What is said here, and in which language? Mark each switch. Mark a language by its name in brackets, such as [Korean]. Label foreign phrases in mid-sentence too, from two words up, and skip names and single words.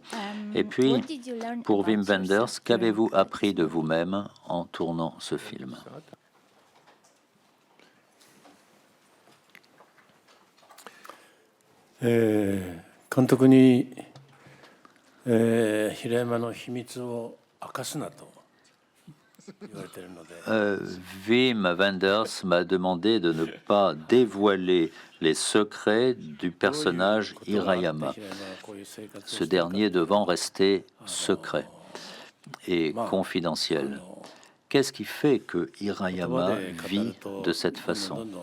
[French] Et puis, pour Wim Wenders, qu'avez-vous appris de vous-même en tournant ce film? [Japanese] « 監督に、平山の秘密を明かすなと言われているので。 [French] Wim Wenders m'a demandé de ne pas dévoiler les secrets du personnage Hirayama, ce dernier devant rester secret et confidentiel. Qu'est-ce qui fait que Hirayama vit de cette façon?